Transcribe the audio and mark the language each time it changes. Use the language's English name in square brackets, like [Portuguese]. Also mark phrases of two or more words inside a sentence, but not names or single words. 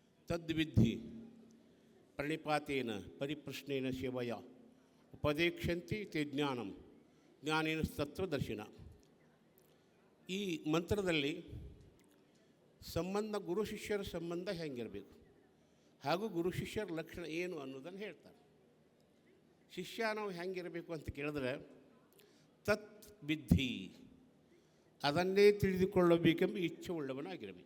[Sanskrit] ತದ್ವಿಧಿ ಪ್ರಣಿಪಾತೇನ ಪರಿಪ್ರಶ್ನೇನ ಸೇವಯ ಉಪದೇಕ್ಷಂತಿ ತೇ ಜ್ಞಾನಂ ಜ್ಞಾನೇನ ತತ್ವದರ್ಶಿನ. [Kannada] ಈ ಮಂತ್ರದಲ್ಲಿ ಸಂಬಂಧ ಗುರು ಶಿಷ್ಯರ ಸಂಬಂಧ ಹೆಂಗಿರಬೇಕು ಹಾಗೂ ಗುರು ಶಿಷ್ಯರ ಲಕ್ಷಣ ಏನು ಅನ್ನೋದನ್ನು ಹೇಳ್ತಾರೆ. ಶಿಷ್ಯ ನಾವು ಹೆಂಗಿರಬೇಕು ಅಂತ ಕೇಳಿದ್ರೆ ತತ್ ವಿಧಿ ಅದನ್ನೇ ತಿಳಿದುಕೊಳ್ಳಬೇಕೆಂಬ ಇಚ್ಛೆ ಉಳ್ಳವನಾಗಿರಬೇಕು.